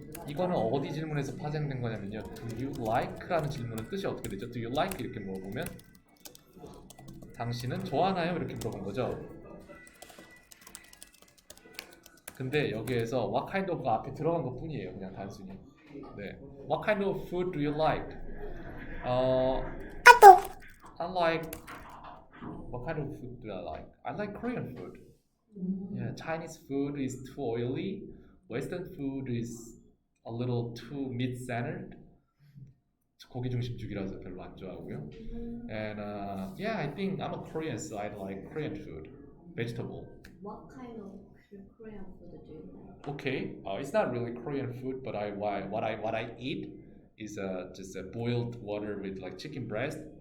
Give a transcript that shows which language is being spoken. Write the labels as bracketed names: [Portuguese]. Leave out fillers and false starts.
[Korean] 이거는 어디 질문에서 파생된 거냐면요. [English] Do you like? [Korean] 라는 질문은 뜻이 어떻게 되죠? [English] Do you like? [Korean] 이렇게 물어보면 당신은 좋아하나요? 이렇게 물어본 거죠. 근데 여기에서 [English] what kind of [Korean] 가 앞에 들어간 것 뿐이에요. 그냥 단순히. 네. [English] What kind of food do you like? I like. What kind of food do I like? I like Korean food. Yeah, Chinese food is too oily. Western food is a little too meat-centered. [Korean] 고기 중심주의라서 별로 안 좋아하고요. [English] And yeah, I think I'm a Korean, so I like Korean food, vegetable. What kind of Korean food do you like? Okay, it's not really Korean food, but what I eat is just a boiled water with like chicken breast.